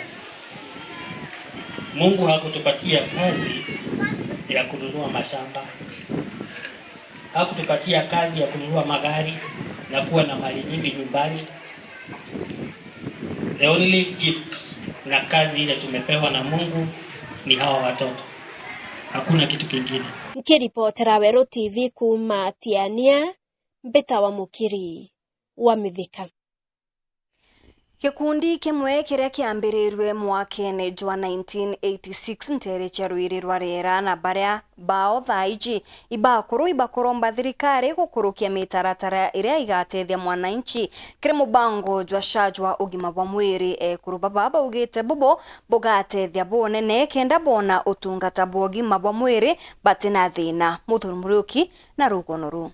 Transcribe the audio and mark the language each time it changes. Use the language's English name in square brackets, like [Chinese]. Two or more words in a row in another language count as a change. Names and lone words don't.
[Swahili] Mungu hakutupatia kazi ya kununua mashamba. Hakutupatia kazi ya kununua magari na kuwa na mali nyingi nyumbani. [English] The only gift [Swahili] na kazi ile tumepewa na Mungu ni hawa watoto. Hakuna kitu kingine. [Meru] Nikiripotera Weru TV kuma Tiania, Mbeta wa Mukiri wa Mithika. Gikundi kimwe kiria kiambirirwe mwakene jwa 1986 ntere charuirirwa rera na baria bao thaiji ibakoromba thirikari gukurukia mitaratara iria igatethia mwananchi kire mubango jwa shajwa ugima bwa mwiri kuruba baba ugite bubo bugatethia bonene kenda bona utungata bwa ugima bwa mwiri batina thina muthurumuruki na rugonoru.